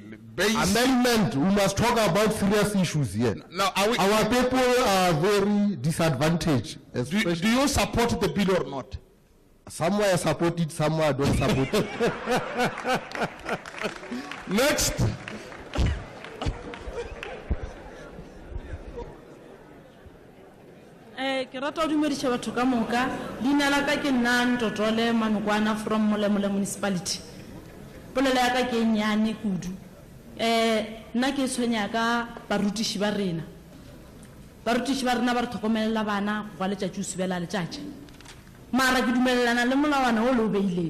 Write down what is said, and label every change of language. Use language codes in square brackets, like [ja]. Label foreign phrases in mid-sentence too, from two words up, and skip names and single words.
[en] Amendment, we must talk about serious issues here. Now, our people are very disadvantaged. Do you support the bill or not? Somewhere I support it, somewhere I don't support it. Next. [nso] Ke rata ho dumedisa batho ka moka dina la ka ke nna Ntotole Manokwana [en] from Molemole municipality. [nso] Polelo ya ka ke nyane kudu. Nna ke tshwenya ka barutishi ba rena. Barutishi ba rena ba re tlhokomelela bana go letšatši usubela letšatši. Mara ke dumelelana le molawana o lo beileng.